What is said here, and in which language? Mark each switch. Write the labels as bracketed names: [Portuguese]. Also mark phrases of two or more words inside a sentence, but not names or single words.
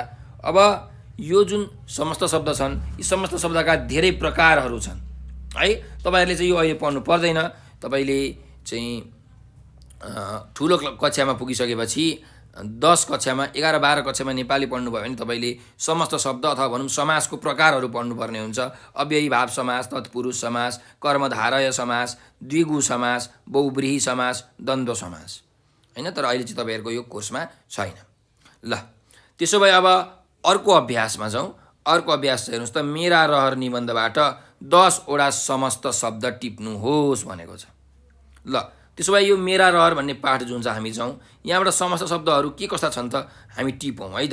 [Nepali] अब यो जुन समस्त शब्द छन्, यी समस्त शब्दका धेरै प्रकारहरू छन्, है। तपाईँहरूले चाहिँ यो अहिले पढ्नु पर्दैन। तपाईँले चाहिँ ठुलो कक्षामा पुगिसकेपछि 10 कक्षामा 11-12 कक्षामा नेपाली पढ्नुभयो भने तपाईँले समस्त शब्द अथवा भनौँ समासको प्रकारहरू पढ्नुपर्ने हुन्छ। अव्ययी भाव समास, तत्पुरुष समास, कर्मधारय समास, द्विगु समास, बहुव्रीहि समास, द्वन्द्व समास, हैन। तर अहिले चाहिँ तपाईँहरूको यो कोर्समा छैन। ल, त्यसो भए अब अर्को अभ्यासमा जाउँ। अर्को अभ्यास हेर्नुहोस् त, मेरा रहर निबन्धबाट 10 वटा समस्त शब्द टिप्नुहोस् भनेको छ। ल, त्यसो भए यो मेरा रहर भन्ने पाठ जुन छ हामी जाउँ, यहाँबाट समस्त शब्दहरू के कस्ता छन् त हामी टिपौँ, है त।